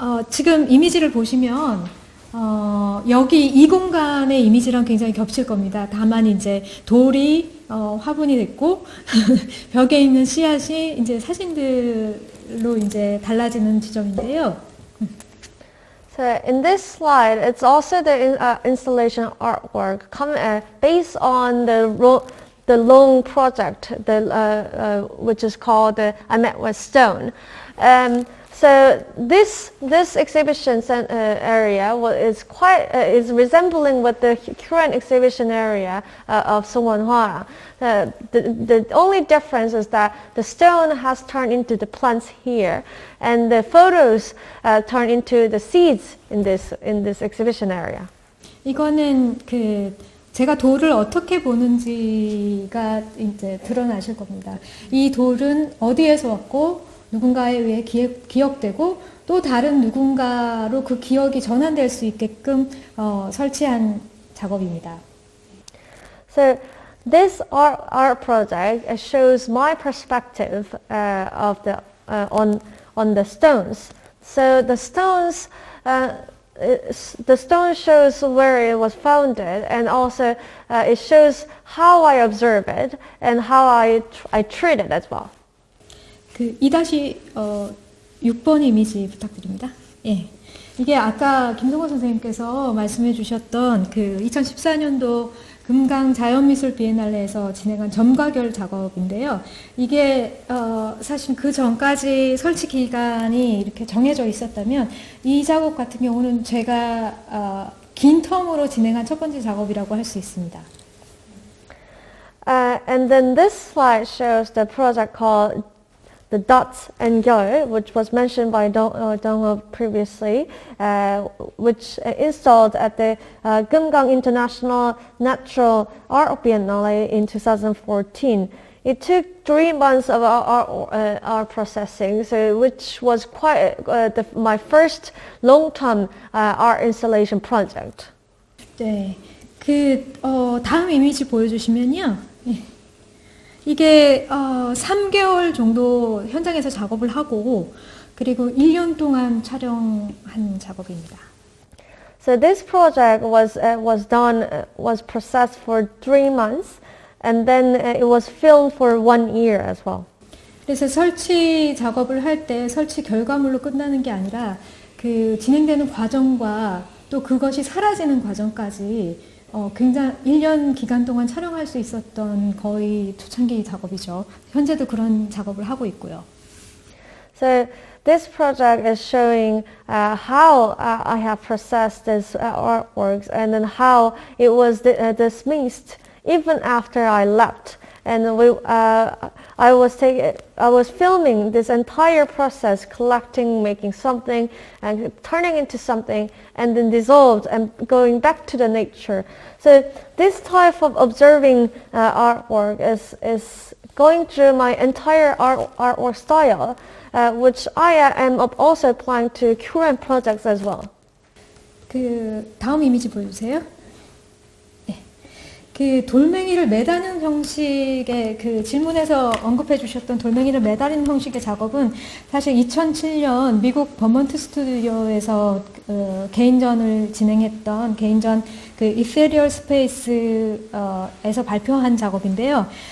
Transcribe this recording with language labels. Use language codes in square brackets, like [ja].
[ko] 지금 이미지를 보시면, 여기 이 공간의 이미지랑 굉장히 겹칠 겁니다. 다만 이제 돌이 화분이 됐고 벽에 있는 씨앗이 이제 사진들로 이제 달라지는 지점인데요. [en] So in this slide, it's also the installation artwork based on the long project, which is called the I Met with Stone. So this exhibition area is resembling with the current exhibition area of Sowon. The only difference is that the stone has turned into the plants here, and the photos turn into the seeds in this exhibition area. [ko] 이거는 제가 돌을 어떻게 보는지가 이제 드러나실 겁니다. 이 돌은 어디에서 왔고 누군가에 의해 기억되고 또 다른 누군가로 그 기억이 전환될 수 있게끔 설치한 작업입니다. [en] So this art project shows my perspective of on the stones. So the stones. The stone shows where it was founded, and also it shows how I observe it and how I treat it as well. [ko] 2-6번 이미지 부탁드립니다. 예. 이게 아까 김성호 선생님께서 말씀해 주셨던 2014년도 금강 자연미술 비엔날레에서 진행한 점과결 작업인데요. 이게 사실 그 전까지 설치 기간이 이렇게 정해져 있었다면 이 작업 같은 경우는 제가 긴 텀으로 진행한 첫 번째 작업이라고 할 수 있습니다. [en] And then this slide shows the project called the dots and Gyeol, which was mentioned by Dong previously, which installed at the Gyeongwon International Natural Art Biennale in 2014. It took 3 months of our processing, so which was quite my first long-term art installation project. [ko] 네, 다음 이미지 보여주시면요. 이게 3개월 정도 현장에서 작업을 하고 그리고 1년 동안 촬영한 작업입니다. [en] So this project was processed for 3 months, and then it was filmed for 1 year as well. [ko] 그래서 설치 작업을 할 때 설치 결과물로 끝나는 게 아니라 그 진행되는 과정과 또 그것이 사라지는 과정까지 굉장히 1년 기간 동안 촬영할 수 있었던 거의 초창기 작업이죠. 현재도 그런 작업을 하고 있고요. [en] So this project is showing how I have processed this artworks, and then how it was dismissed even after I left. And I was filming this entire process, collecting, making something, and turning into something, and then dissolved and going back to the nature. So this type of observing artwork is going through my entire artwork style, which I am also applying to current projects as well. [ko] 다음 이미지 보여주세요. 그 돌멩이를 매다는 형식의 그 질문에서 언급해 주셨던 돌멩이를 매다는 형식의 작업은 사실 2007년 미국 버먼트 스튜디오에서 개인전을 진행했던 개인전 그 Ethereal Space에서 발표한 작업인데요.